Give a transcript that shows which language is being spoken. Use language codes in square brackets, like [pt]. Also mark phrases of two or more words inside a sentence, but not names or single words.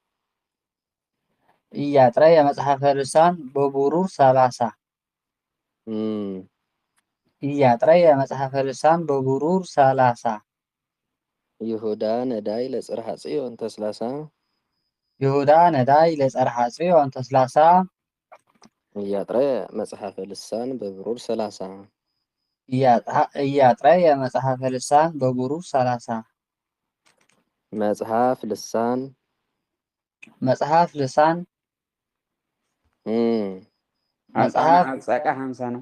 [gez] እያጥረየ መጽሐፈ ልሳን በብሩር 30 እያጥረየ መጽሐፈ ልሳን በብሩር 30 ይሁዳ ነዳይ ለጽርሐ ጽዮን ተስላሳ ይሁዳ ነዳይ ለጽርሐ ጽዮን ተስላሳ እያጥረየ መጽሐፈ ልሳን በብሩር 30 እያጥረየ መጽሐፈ ልሳን በብሩር 30 መጽሐፍ ልሳን መጽሐፍ [am] 50 ነው።